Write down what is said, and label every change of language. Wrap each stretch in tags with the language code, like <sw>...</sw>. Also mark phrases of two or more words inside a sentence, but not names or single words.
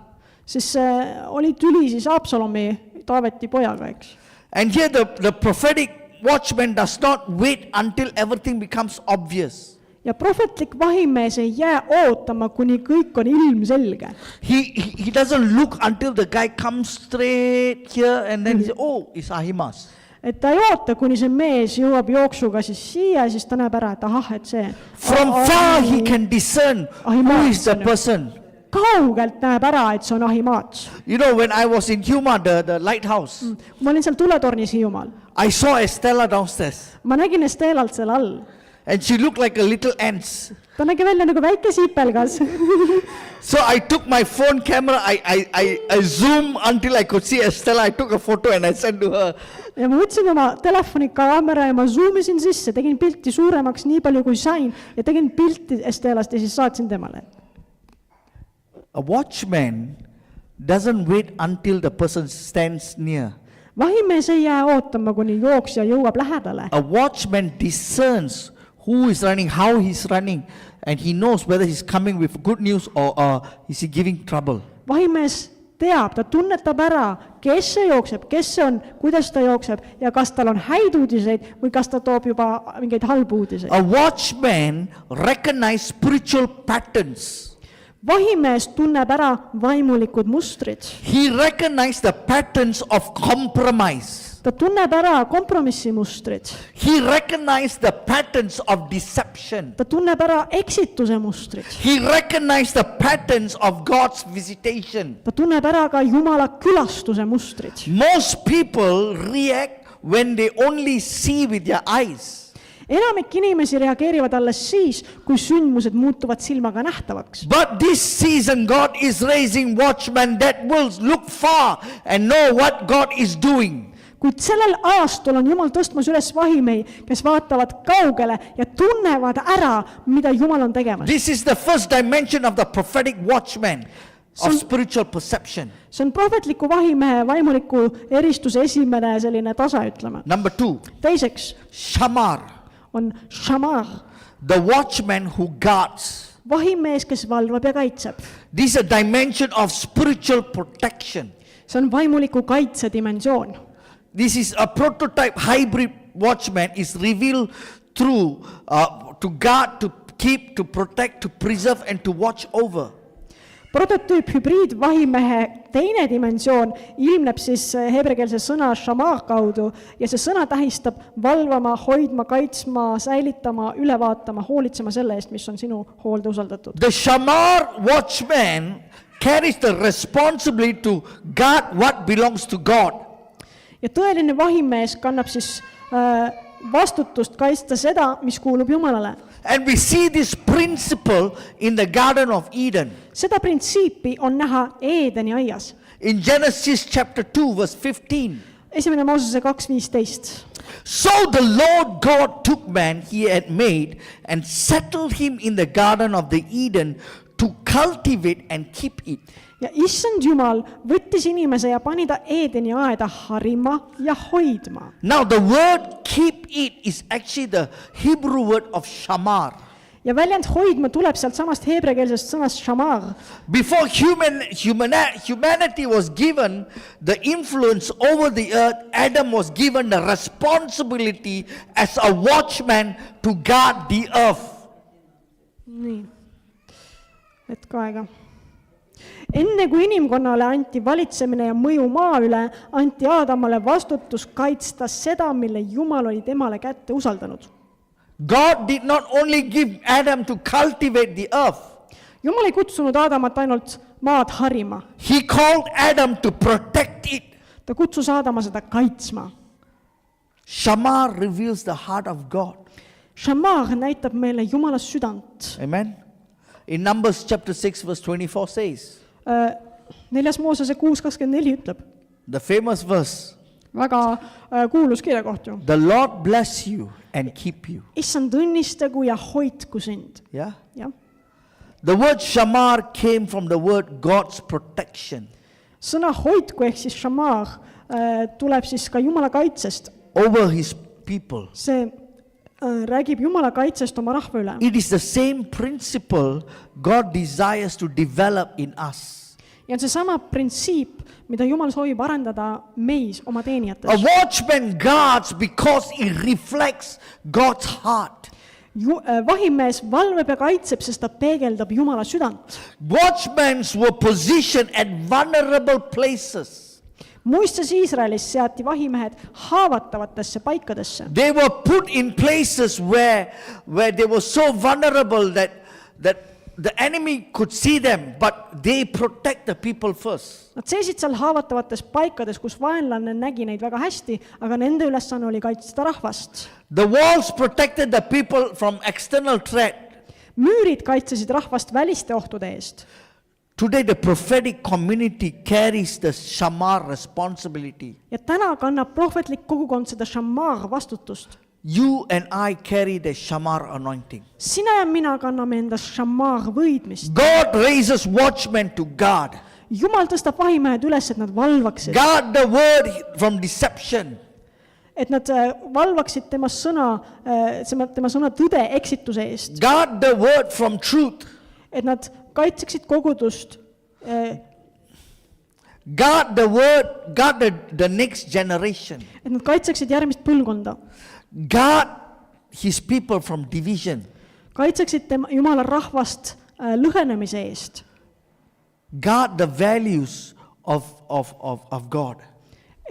<et>siis oli tüli siis Absalomi, Taaveti pojaga, eks.</et> <en>And here the prophetic watchman does not wait until everything becomes obvious.</en> <et>ja prohvetlik vahimees ei jää ootama, kuni kõik on ilmselge.</et> <en>He doesn't look until the guy comes straight here and then he says, oh, it's Ahimaaz.</en> <et>et ta ei oota, kuni see mees jõuab jooksuga siis siia, siis ta näeb ära, et ahah, et see.</et> <en>From far he can discern who is the person.</en> <et>kaugelt näeb ära, et see on Ahimaats.</et> <en>You know, when I was in Huma, the lighthouse,</en> <et>kui ma olin seal tuletornis Hiiumaal,</et> <en>I saw Estella downstairs.</en> <et>ma nägin Estelalt seal all.</et> <en>And she looked like a little ant.</en> <et>ta nägi välja nagu väike sipelgas.</et> <en>So I took my phone camera, I zoomed until I could see Estella. I took a photo and I sent to her.</en> <et>ja ma võtsin oma telefoni kaamera ja ma zoomisin sisse, tegin pilti suuremaks nii palju kui sain ja tegin pilti Estelast ja siis saatsin temale.</et> <en>A watchman doesn't wait until the person stands near.</en> <et>vahimees ei jää ootama, kuni jooksja jõuab lähedale.</et> <en>A watchman discerns who is running, how he's running, and he knows whether he's coming with good news or is he giving trouble.</en> <et>vahimees teab, ta tunnetab ära, kes see jookseb, kes see on, kuidas ta jookseb ja kas tal on häid uudiseid või kas ta toob juba mingeid halbu uudiseid.</et> <en>A watchman recognizes spiritual patterns.</en> <et>vahimees tunneb ära vaimulikud mustrid.</et> <en>He recognizes the patterns of compromise.</en> <et>ta tunneb ära kompromissimustrid,</et> <en>He recognized the patterns of deception.</en> <et>ta tunneb ära eksituse mustrid,</et> <en>He recognized the patterns of God's visitation.</en> <et>ta tunneb ära ka Jumala külastuse mustrid.</et> <en>Most people react when they only see with their eyes.</en> <et>enamik inimesi reageerivad alles siis, kui sündmused muutuvad silmaga nähtavaks.</et> <en>But this season, God is raising watchmen that will look far and know what God is doing.</en> <et>kuid sellel aastal on Jumal tõstmas üles vahimehi, kes vaatavad kaugele ja tunnevad ära, mida Jumal on tegemas.</et> <en>This is the first dimension of the prophetic watchman of spiritual perception.</en> <et>see on prohvetliku vahimehe vaimuliku eristuse esimene selline tase, ütleme.</et> <en>Number 2,</en> <et>teiseks Shamar, on Shamar,</et> <en>the watchman who guards.</en> <et>vahimees, kes valvab ja kaitseb.</et> <en>This is a dimension of spiritual protection.</en> <et>see on vaimuliku kaitse dimensioon.</et> <en>This is a prototype hybrid watchman is revealed through to guard, to keep, to protect, to preserve and to watch over.</en> <et>prototüüp hübriidvahimehe teine dimensioon ilmneb siis heebreakeelse sõna shamar kaudu ja see sõna tähistab valvama, hoidma, kaitsma, säilitama, üle vaatama, hoolitsema selle eest, mis on sinu hoolde usaldatud.</et> <en>The Shamar watchman carries the responsibility to guard what belongs to God.</en> <et>ja tõeline vahimees kannab siis vastutust kaitsta seda, mis kuulub Jumalale.</et> <en>And we see this principle in the Garden of Eden.</en> <et>seda printsiipi on näha Eedeni aias.</et> <en>In Genesis chapter 2 verse 15.</en> <et>esimene Moosese 2:15.</et> <en>So the Lord God took man he had made and settled him in the Garden of the Eden to cultivate and keep it.</en> <et>ja issand Jumal võttis inimese ja pani ta Eedeni aeda harima ja hoidma.</et> <en>Now the word keep it is actually the Hebrew word of shamar.</en> <et>ja väljend hoidma tuleb sealt samast heebreakeelsest sõnast shamar.</et> <en>Before humanity was given the influence over the earth, Adam was given the responsibility as a watchman to guard the earth.</en> <et>nii, hetk aega. enne kui inimkonnale anti valitsemine ja mõju maa üle, anti Aadamale vastutus kaitsta seda, mille Jumal oli temale kätte usaldanud.</et> <en>God did not only give Adam to cultivate the earth.</en> <et>Jumal ei kutsunud Aadamat ainult maad harima,</et> <en>He called Adam to protect it.</en> <et>ta kutsus Aadama seda kaitsma.</et> <en>Shamar reveals the heart of God.</en> <et>Shamar näitab meile Jumala südant.</et> <en>Amen. In Numbers chapter 6 verse 24 says,</en> <et>4. Moosese 6:24 ütleb,</et> <en>the famous verse,</en> <et>väga kuulus kirjakoht ju.</et> <en>the Lord bless you and keep you.</en> <et>issand õnnistagu ja hoidku sind.</et> <en>Yeah.</en> <et>jah.</et> <en>The word shamar came from the word God's protection</en> <et>sõna hoidku ehk siis shamar tuleb siis ka Jumala kaitsest.</et> <en>over his people.</en> <et>see räägib Jumala kaitsest oma rahva üle.</et> <en>It is the same principle God desires to develop in us.</en> <et>ja on seesama printsiip, mida Jumal soovib arendada meis, oma</et> <en>A</en> <et>teenijates.</et> <en>watchman guards because it reflects God's heart.</en> <et>Vahimees valveb ja kaitseb, sest ta peegeldab Jumala südant.</et> <en>Watchmen were positioned at vulnerable places.</en> <et>Muistes Iisraelis seati vahimehed haavatavatesse paikadesse.</et> <en>They were put in places where they were so vulnerable that the enemy could see them, but they protect the people first.</en> <et>Nad seisid seal haavatavates paikades, kus vaenlane nägi neid väga hästi, aga nende ülesanne oli kaitsta rahvast.</et> <en>The walls protected the people from external threat.</en> <et>Müürid kaitsesid rahvast väliste ohtude eest.</et> <en>Today the prophetic community carries the shamar responsibility.</en> <et>Ja täna kannab prohvetlik kogukond seda shamar vastutust.</et> <en>You and I carry the shamar anointing.</en> <et>Sina ja mina kanname endas shamar võidmist.</et> <en>God raises watchmen to guard.</en> <et>Jumal tõstab vahimehed üles, et nad valvaksid.</et> <en>Guard the word from deception.</en> <et>Et nad valvaksid tema sõna tõde eksituse eest.</et> <en>Guard the word from truth.</en> <et>Et nad kaitseksid kogudust.</et> <en>Guard the word, guard the next generation.</en> <et>Et nad kaitseksid järgmist põlvkonda.</et> <en>Guard his people from division.</en> <et>Kaitseksid Jumala rahvast lõhenemise eest.</et> <en>Guard the values of God.</en>